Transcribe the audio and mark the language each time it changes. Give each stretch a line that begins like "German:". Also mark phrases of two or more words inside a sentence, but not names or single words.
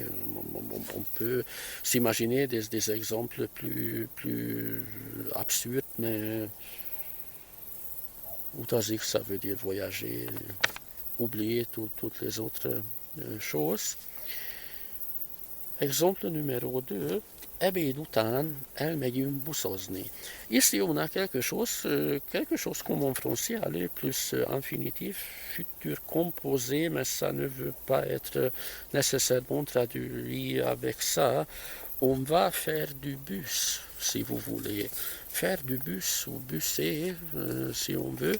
French: On peut s'imaginer des exemples plus absurdes, mais utazik, ça veut dire voyager, oublier toutes les autres choses. Exemple numéro 2.
Hungarian: Ebéd után elmegyünk buszozni.
French: Ici, on a quelque chose comme en français, aller plus infinitif, futur composé, mais ça ne veut pas être nécessairement traduit avec ça. On va faire du bus, si vous voulez. Faire du bus ou busser, si on veut.